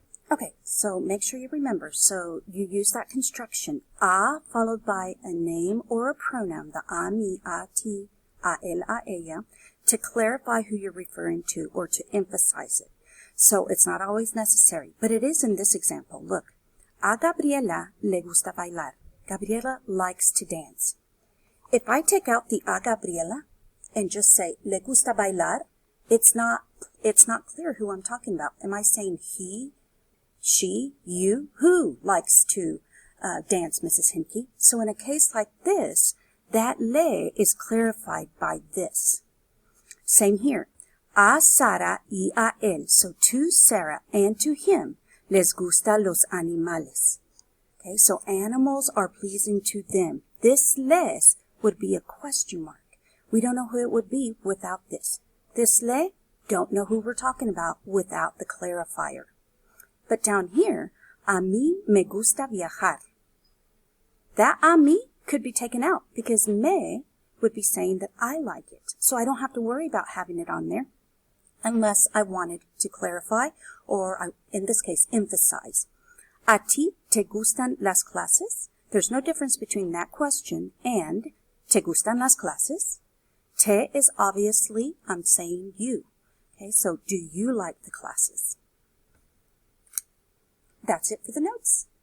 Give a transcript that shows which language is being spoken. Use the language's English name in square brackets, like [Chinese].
[English] Okay, so make sure you remember. So you use that construction, a followed by a name or a pronoun, the a, mi, a, ti, a él, a ella, to clarify who you're referring to or to emphasize it. So it's not always necessary, but it is in this example. [Spanish] Look, a Gabriela le gusta bailar. [English] Gabriela likes to dance. If I take out the a Gabriela and just say le gusta bailar, it's not clear who I'm talking about. Am I saying he, she, you? Who likes to dance, Mrs. Hinke? So in a case like this, that le is clarified by this. Same here. [Spanish] A Sara y a él. [English] So to Sarah and to him, [Spanish] les gusta los animales. [English] Okay, so animals are pleasing to them. This les would be a question mark. We don't know who it would be without this. This le, don't know who we're talking about without the clarifier. But down here, [Spanish] a mí me gusta viajar. [English] That a mí could be taken out because me would be saying that I like it. So I don't have to worry about having it on there unless I wanted to clarify or, in this case, emphasize. [Spanish] ¿A ti te gustan las clases? [English] There's no difference between that question and [Spanish] ¿te gustan las clases? [English] Te is obviously, I'm saying you. Okay, so do you like the classes? That's it for the notes.